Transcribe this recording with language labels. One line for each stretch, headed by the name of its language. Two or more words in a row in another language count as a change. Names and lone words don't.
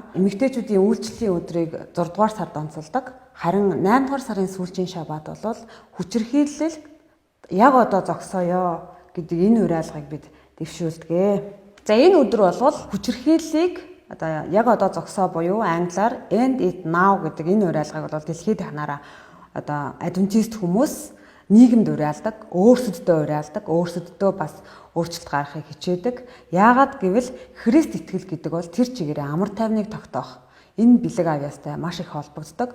Mongolian: Эмэгтэйчүүдийн үйлчлэлийн өдрийг 6 дугаар сард онцолдог. Харин 8 дугаар сарын сүүлчийн шабат бол хүчирхийлэл яг одоо зогсоё гэдэг энэ уриалгыг бид дэвшүүлдэг. За энэ өдөр бол хүчирхийллийг яг одоо зогсоо буюу англиар
English: end it now
Mongolian: гэдэг энэ уриалгыг бол дэлхийд дахнаараа адвентист хүмүүс нийгэмд уриалдаг, өөрсөддөө уриалдаг, өөрсөддөө бас өөрчлөлт гаргахыг хичээдэг. Яагаад гэвэл Христ итгэл гэдэг бол тэр чигээрээ амар тайвныг тогтоох энэ бэлэг авьяастай маш их холбогддог.